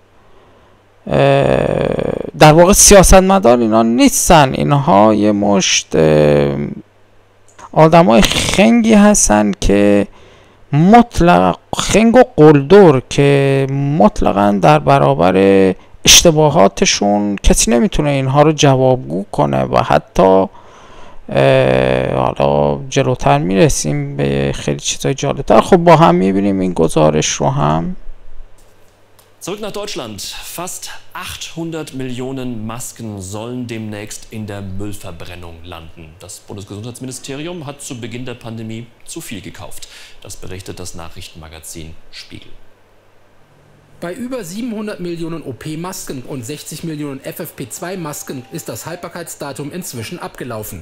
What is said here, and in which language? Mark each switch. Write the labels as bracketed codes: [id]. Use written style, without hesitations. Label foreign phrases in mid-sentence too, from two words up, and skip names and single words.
[fa] در واقع سیاستمدار اینا نیستن، اینها یه مشت آدمای خنگی هستن که مطلق خنگ و قلدر که مطلقاً در برابر اشتباهاتشون کسی نمیتونه اینها رو جوابگو کنه و حتی حالا جلوتر میرسیم به خیلی چیزای جالبتر. خب با هم میبینیم این گزارش رو هم. [de] Zurück nach Deutschland. Fast 800 Millionen Masken sollen demnächst in der Müllverbrennung landen. Das Bundesgesundheitsministerium hat zu Beginn der Pandemie zu viel gekauft. Das berichtet das Nachrichtenmagazin Spiegel. Bei über 700 Millionen OP-Masken und 60 Millionen FFP2-Masken ist das Haltbarkeitsdatum inzwischen abgelaufen.